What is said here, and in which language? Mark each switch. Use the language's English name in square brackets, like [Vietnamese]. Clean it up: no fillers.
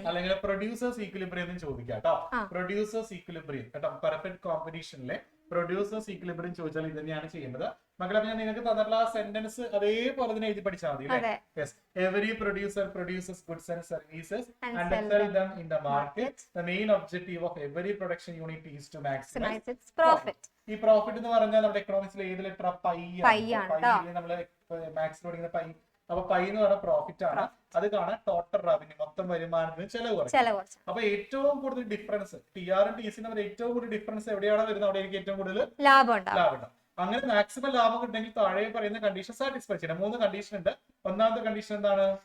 [Malayalam] അല്ലെങ്കിൽ producers equilibrium എന്ന് ചോദിക്കാം കേട്ടോ. പ്രൊഡ്യൂസേഴ്സ് ഈക്വിലിബ്രിയം കേട്ടോ. പെർഫെക്റ്റ് കോമ്പറ്റീഷനിലെ പ്രൊഡ്യൂസേഴ്സ് ഈക്വിലിബ്രിയം ചോദിച്ചാൽ ഇത് തന്നെയാണ് ചെയ്യേണ്ടത്. മക്കളെ ഞാൻ നിങ്ങൾക്ക് തന്നിട്ടുള്ള സെന്റൻസ് അതേപോലെ തന്നെ എഴുതി പഠിച്ചാൽ മതി. [English] Every producer produces goods and services and sell them in the market. The main objective of every production unit is to maximize its profit. [Malayalam] ഈ പ്രോഫിറ്റ് എന്ന് പറഞ്ഞാൽ നമ്മുടെ എക്കണോമിക്സിൽ ഏത് ലെറ്റർ? പൈ ആണ്. നമ്മള് മാത്സിൽ പഠിക്കുന്ന പൈ. അപ്പൊ പൈ എന്ന് പറഞ്ഞ പ്രോഫിറ്റ് ആണ്. അത് കാണാൻ ടോട്ടൽ റവന്യൂ, മൊത്തം വരുമാനത്തിന് ചെലവ് കുറച്ച്. അപ്പൊ ഏറ്റവും കൂടുതൽ ഡിഫറൻസ് ടി ആറും ടി സി തമ്മിൽ ഏറ്റവും കൂടുതൽ ഡിഫറൻസ് എവിടെയാണ് വരുന്നത്? അവിടെ എനിക്ക് ഏറ്റവും കൂടുതൽ ലാഭം ഉണ്ടാവും. അങ്ങനെ മാക്സിമം ലാഭം കിട്ടണമെങ്കിൽ താഴെ പറയുന്ന കണ്ടീഷൻ സാറ്റിസ്ഫൈ ചെയ്യണം. 3 കണ്ടീഷൻ ഉണ്ട്. ഒന്നാമത്തെ കണ്ടീഷൻ എന്താണ്?